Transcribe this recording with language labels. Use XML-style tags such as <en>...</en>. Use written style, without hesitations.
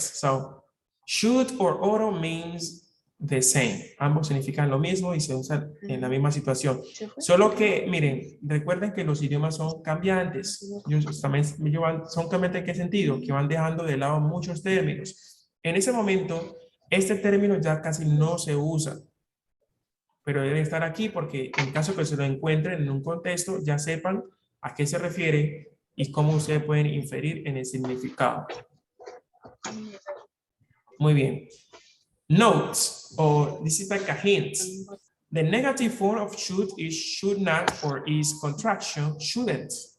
<en>So, should or ought means the same.</en> <es>Ambos significan lo mismo y se usan en la misma situación. Solo que, miren, recuerden que los idiomas son cambiantes. Son cambiantes en qué sentido? Que van dejando de lado muchos términos. En ese momento, este término ya casi no se usa. Pero debe estar aquí porque en caso que se lo encuentren en un contexto, ya sepan a qué se refiere y cómo ustedes pueden inferir en el significado. Muy bien.</es> <en>Notes, or this is like a hint. The negative form of should is should not or is contraction shouldn't.</en>